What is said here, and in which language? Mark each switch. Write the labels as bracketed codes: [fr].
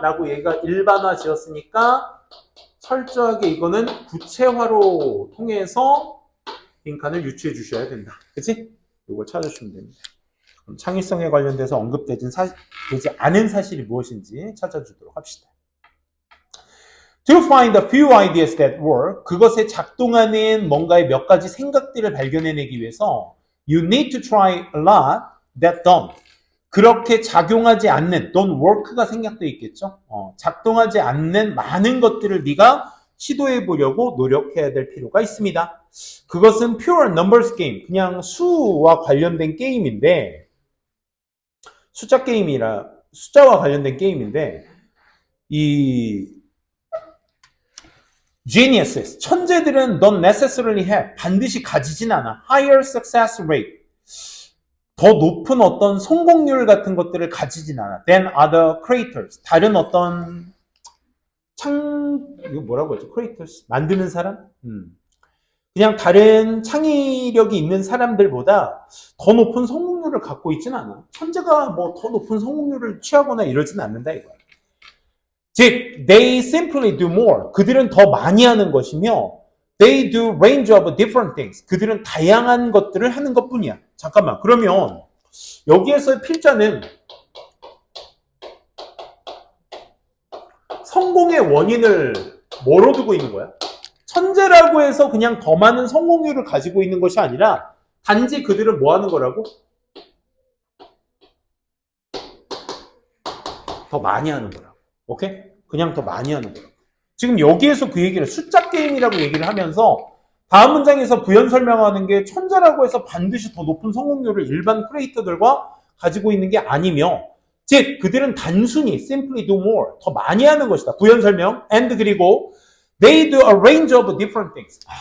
[ko] 라고 얘가 일반화 지었으니까 철저하게 이거는 구체화로 통해서 빈칸을 유추해 주셔야 된다. 그치? 이걸 찾아주시면 됩니다. 그럼 창의성에 관련돼서 언급되지 않은 사실이 무엇인지 찾아주도록 합시다. [en] To find a few ideas that work, [ko] 그것에 작동하는 뭔가의 몇 가지 생각들을 발견해내기 위해서 [en] You need to try a lot that don't. [ko] 그렇게 작용하지 않는, [en] don't work [ko] 가 생략되어 있겠죠. 작동하지 않는 많은 것들을 네가 시도해보려고 노력해야 될 필요가 있습니다. 그것은 [en] pure numbers game, [ko] 그냥 수와 관련된 게임인데 숫자와 관련된 게임인데 이 geniuses, 천재들은 [en] don't necessarily have, [ko] 반드시 가지진 않아. [en] higher success rate, [ko] 더 높은 어떤 성공률 같은 것들을 가지진 않아. [en] than other creators, [ko] 다른 어떤 이거 뭐라고 하죠? creators, 만드는 사람? 그냥 다른 창의력이 있는 사람들보다 더 높은 성공률을 갖고 있진 않아. 천재가 뭐 더 높은 성공률을 취하거나 이러진 않는다 이거야. [en] 즉, they simply do more. [ko] 그들은 더 많이 하는 것이며 [en] they do range of different things. [ko] 그들은 다양한 것들을 하는 것뿐이야. 잠깐만, 그러면 여기에서의 필자는 성공의 원인을 뭐로 두고 있는 거야? 천재라고 해서 그냥 더 많은 성공률을 가지고 있는 것이 아니라 단지 그들은 뭐 하는 거라고? 더 많이 하는 거라고. 오케이? 그냥 더 많이 하는 거라고. 지금 여기에서 그 얘기를 숫자 게임이라고 얘기를 하면서 다음 문장에서 부연 설명하는 게 천재라고 해서 반드시 더 높은 성공률을 일반 크리에이터들과 가지고 있는 게 아니며 즉 그들은 단순히 [en] simply do more, [ko] 더 많이 하는 것이다. 부연 설명. [en] and 그리고 they do a range of different things.